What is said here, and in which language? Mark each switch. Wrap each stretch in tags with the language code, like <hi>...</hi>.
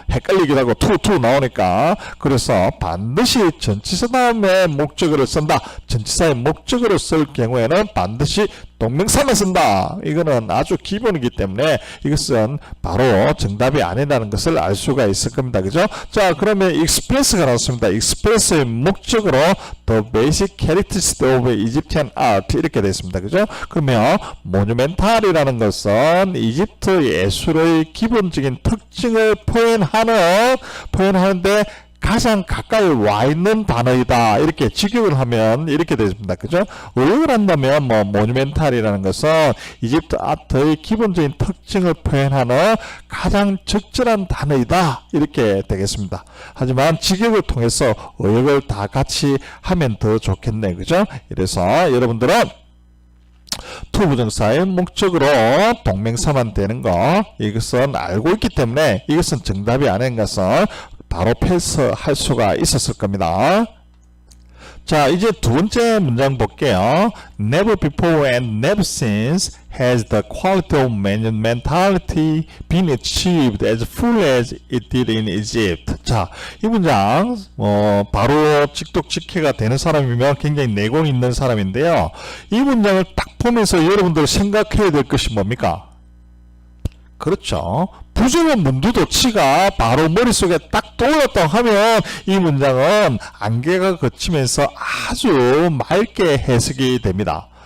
<ko>헷갈리기도 하고 투 나오니까. 그래서 반드시 전치사 다음에 목적어를 쓴다. 전치사의 목적어를 쓸 경우에는 반드시 동명사만 쓴다. 이거는 아주 기본이기 때문에 이것은 바로 정답이 아니라는 것을 알 수가 있을 겁니다. 그죠? 자, 그러면 express가 나왔습니다. express의 목적으로</ko> <en>the basic characteristics of Egyptian art</en> <ko>이렇게 되어 있습니다. 그죠? 그러면 monumental이라는 것은 이집트 예술의 기본적인 특징을 표현하는데 가장 가까이 와 있는 단어이다. 이렇게 직역을 하면 이렇게 되습니다. 그죠? 의역을 한다면 모뉴멘탈이라는 것은 이집트 아트의 기본적인 특징을 표현하는 가장 적절한 단어이다. 이렇게 되겠습니다. 하지만 직역을 통해서 의역을 다 같이 하면 더 좋겠네. 그죠? 이래서 여러분들은 투부정사의 목적으로 동명사만 되는 거 이것은 알고 있기 때문에 이것은 정답이 아닌 것은 바로 패스할 수가 있었을 겁니다. 자, 이제 두 번째 문장 볼게요.</ko> <en>Never before and never since has the quality of monumentality been achieved as full as it did in Egypt.</en> <ko>자, 이 문장 바로 직독직해가 되는 사람이면 굉장히 내공 있는 사람인데요. 이 문장을 딱 보면서 여러분들 생각해야 될 것이 뭡니까? 그렇죠. 부정은 문두도치가 바로 머릿속에 딱 떠올랐다고 하면 이 문장은 안개가 걷히면서 아주 맑게 해석이 됩니다.</ko>